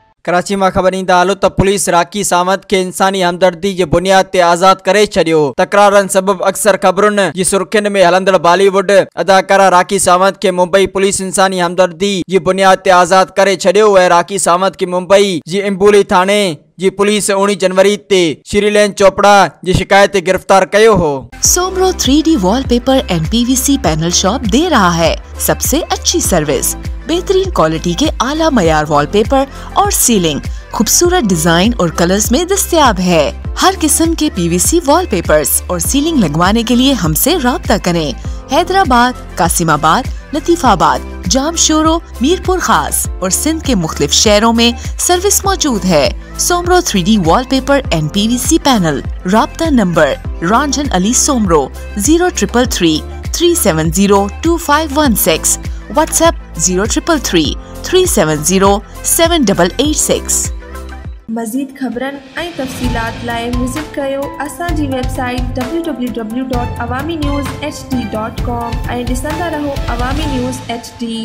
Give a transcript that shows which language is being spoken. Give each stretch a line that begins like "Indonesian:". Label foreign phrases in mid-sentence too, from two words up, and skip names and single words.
Sindhi: कराची में खबर ईंदा हलो त पुलिस राकी सामत के इंसानी हमदर्दी जे बुनियाद ते आजाद करे छडियो। तकरारन सबब अक्सर खबरुन जी सुर्खियन में हलंदड़ बॉलीवुड अदाकारा राकी सामत के मुंबई पुलिस इंसानी हमदर्दी जी बुनियाद ते आजाद करे छडियो है। राकी सामत के मुंबई जी इम्बूली थाने जी पुलिस 19 जनवरी ते श्रीलैन चोपड़ा जी शिकायत गिरफ्तार कयो हो।
Urdu: سومرو 3D وال پیپر اینڈ PVC پینل شاپ دے رہا ہے سب سے اچھی سروس، بہترین کوالٹی کے اعلیٰ معیار وال پیپر اور سیلنگ خوبصورت ڈیزائن اور کلرز میں دستیاب ہے. ہر قسم کے PVC وال پیپرز اور سیلنگ لگوانے کے لیے ہم سے رابطہ کریں. حیدرآباد، قاسم آباد، لطیف آباد، جامشورو، میرپور خاص اور سندھ کے مختلف شہروں میں سروس موجود ہے. سومرو 3D وال پیپر اینڈ PVC پینل. رابطہ نمبر رنجن علی سومرو 0333 370 2516. واٹس ایپ 0333 370 7886.
Sindhi: मज़ीद खबरन ऐं तफ़सीलात लाइ विज़िट कयो असांजी वेबसाइट www.awamiNewsHD.com ऐं ॾिसंदा रहो अवामी न्यूज़ HD।